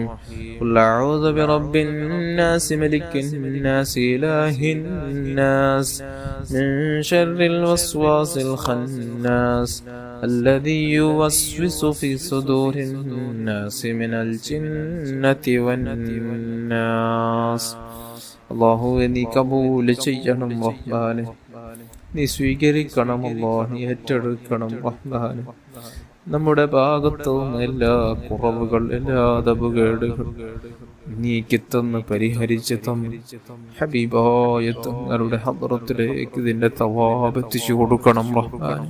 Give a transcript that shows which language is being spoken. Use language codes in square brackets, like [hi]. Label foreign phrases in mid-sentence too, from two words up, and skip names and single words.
[ar] قل أعوذ برب الناس ملك الناس إله الناس من شر الوسواس الخناس الذي يوسوس في صدور الناس من الجنة والناس. [ml] الله നീ കബൂൽ ചെയ്യണം റഹ്മാനെ, നീ സ്വീകരിക്കണം അല്ലാഹ്, നീ ഏറ്റെടുക്കണം റഹ്മാനെ. നമ്മുടെ ഭാഗത്തു നിന്ന് എല്ലാ കുറവുകൾ എല്ലാ ദബുകേടുകൾ നീക്കിത്തന്ന് പരിഹരിച്ച് തന്നു ഹബീബായ തങ്ങളുടെ ഹദ്റത്തിലേക്ക് ഇതിന്റെ തവാബ് എത്തിച്ചു കൊടുക്കണം റഹ്മാനെ.